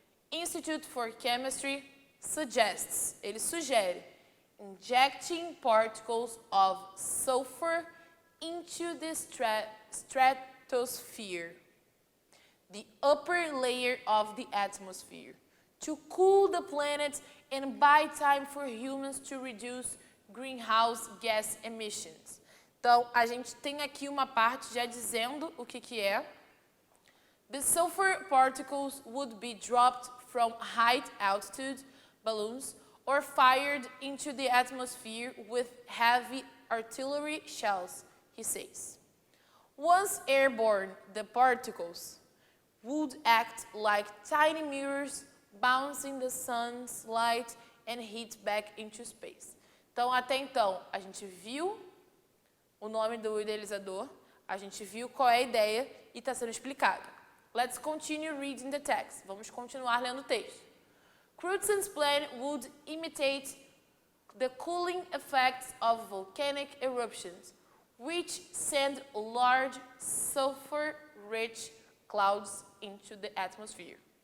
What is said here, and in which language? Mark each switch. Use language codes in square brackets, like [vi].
[en] Institute for Chemistry suggests, [pt] ele sugere, [en] injecting particles of sulfur into the stratosphere, the upper layer of the atmosphere, to cool the planet and buy time for humans to reduce greenhouse gas emissions. [pt] Então, a gente tem aqui uma parte já dizendo o que é. [en] The sulfur particles would be dropped from high altitude balloons or fired into the atmosphere with heavy artillery shells, he says. Once airborne, the particles would act like tiny mirrors bouncing the sun's light and heat back into space. [pt] Então, até então, a gente viu o nome do idealizador, a gente viu qual é a ideia e está sendo explicado. [en] Let's continue reading the text. [pt] Vamos continuar lendo o texto. [en] Crutzen's plan would imitate the cooling effects of volcanic eruptions, which send large sulfur-rich clouds into the atmosphere.